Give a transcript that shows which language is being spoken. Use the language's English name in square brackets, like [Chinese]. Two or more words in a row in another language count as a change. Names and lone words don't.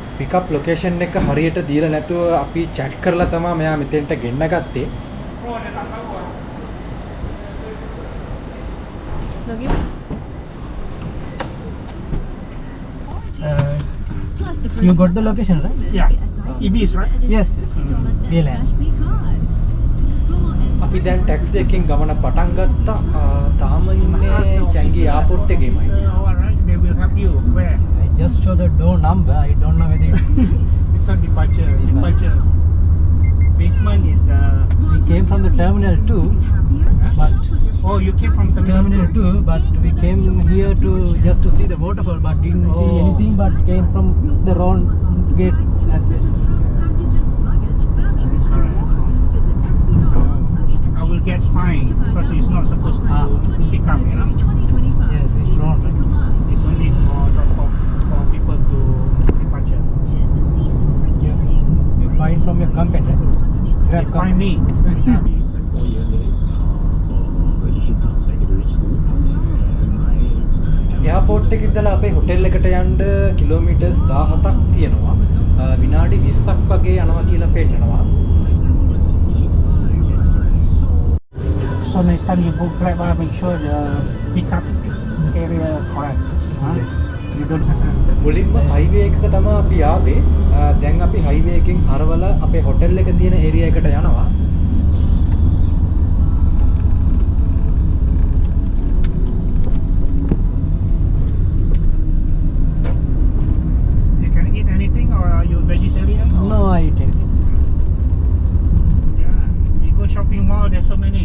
[Sinhala] පිකප් ලොකේෂන් එක හරියට දීලා නැතුව අපි chat කරලා තමයි මෙයා මෙතෙන්ට ගෙන්න ගත්තේ. [English] You got the location, right? Yeah. EBs, right? Yes. Yes. [Sinhala] අපි දැන් ටැක්සි එකකින් ගමන පටන් ගත්තා. තාම ඉන්නේ චැන්ගි එයාපෝට් එකේමයි. [English] Alright, they will help you. Where? I just show the door number. I don't know whether It's not departure. Departure. Basement is the. we came from the terminal 2, but Oh, you came from terminal 2, but we came here to just to see the waterfall, but didn't see Oh. anything. But came from the wrong gate as well. I will get fined because it's not supposed to pick up, you know. Yes, it's wrong. Right? It's only for drop off for people to departure. You find from your company, right? They Grab find company. me. [Sinhala] එයාපෝට් එකේ ඉඳලා අපේ හොටෙල් එකට යන්න කිලෝමීටර්ස් 17ක් තියෙනවා. විනාඩි 20ක් වගේ යනවා කියලා පෙන්නනවා. [English] So next time you book Grab, make sure the pickup area correct. Huh? You don't. [Sinhala] මුලින්ම හයිවේ එකක තමයි අපි ආවේ. දැන් අපි හයිවේ එකෙන් හරවලා අපේ හොටෙල් එක තියෙන ඒරියා එකට යනවා. [English] You can eat anything, or are you vegetarian? Or? No, I eat anything. Yeah. You go shopping mall. There's so many.